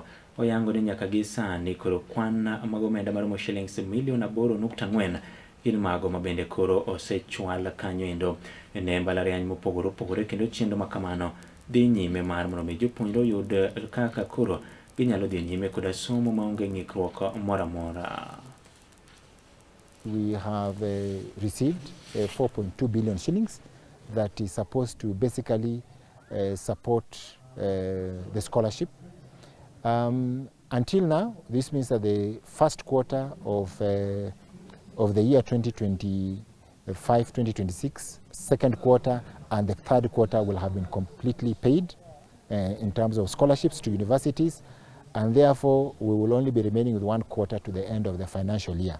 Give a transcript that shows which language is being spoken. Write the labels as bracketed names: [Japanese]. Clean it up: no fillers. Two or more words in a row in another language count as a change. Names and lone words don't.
[Luo (Kenya and Tanzania)] Oyango ni nyaka gi sani koro kwan mag omenda maromo shillings milion 8.4 gin mago mabende koro osechwal kanyo endo ne mbalariany mopogore opogore, kendo chenro makamano dhi nyime mar mondo mi jopuonjre oyud kaka koro ginyalo dhi nyime koda somo maonge ng'ikruok moro amora. [English] We have received 4.2 billion shillings that is supposed to basically support the scholarship. Until now, this means that the first quarter of the year 2025-2026, second quarter and the third quarter will have been completely paid in terms of scholarships to universities, and therefore we will only be remaining with one quarter to the end of the financial year.